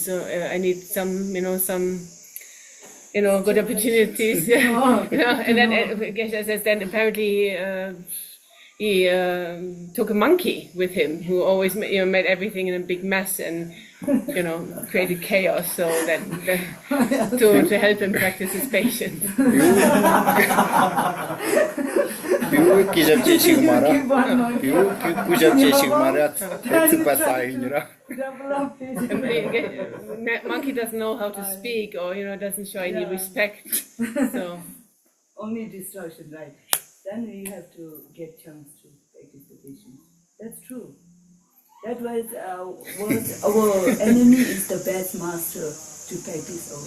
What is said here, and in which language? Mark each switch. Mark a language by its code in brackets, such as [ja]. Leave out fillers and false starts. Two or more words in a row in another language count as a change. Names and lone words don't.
[en] So I need some good opportunities. And then Geshe says, then apparently he took a monkey with him, who always made everything in a big mess and created chaos. So that to help him practice his patience. piu ki jab che chi mara piu ki ku jab che chi mara tu pa sa ni ra Monkey doesn't know how to speak, or doesn't show any respect. So only distortion, right? Then we have to get chance to practice the patience. That's true. That was our enemy is the best master to practice our.